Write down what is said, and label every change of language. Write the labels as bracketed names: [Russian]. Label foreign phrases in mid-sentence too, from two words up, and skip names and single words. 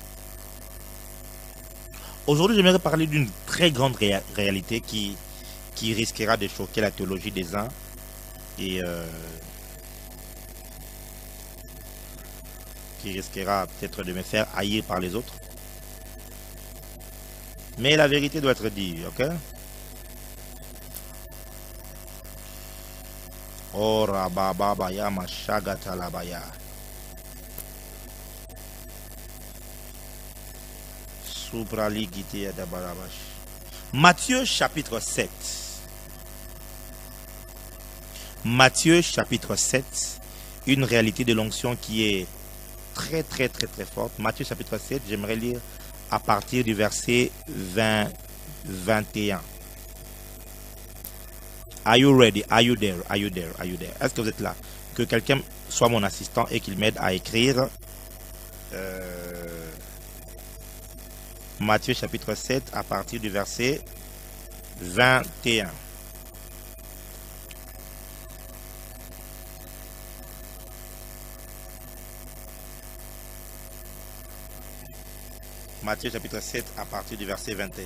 [French] Aujourd'hui, j'aimerais parler d'une très grande réalité qui risquera de choquer la théologie des uns et qui risquera peut-être de me faire haïr par les autres. Mais la vérité doit être dite, ok? Oh, rabababaya mashagatalabaya. Supraligite adabarabash. Matthieu chapitre 7. Matthieu chapitre 7. Une réalité de l'onction qui est très forte. Matthieu chapitre 7, j'aimerais lire à partir du verset 21. [English] Are you ready? Are you there? Are you there? Are you there? [French] Est-ce que vous êtes là? Que quelqu'un soit mon assistant et qu'il m'aide à écrire Matthieu chapitre 7 à partir du verset 21. Matthieu chapitre 7 à partir du verset 21.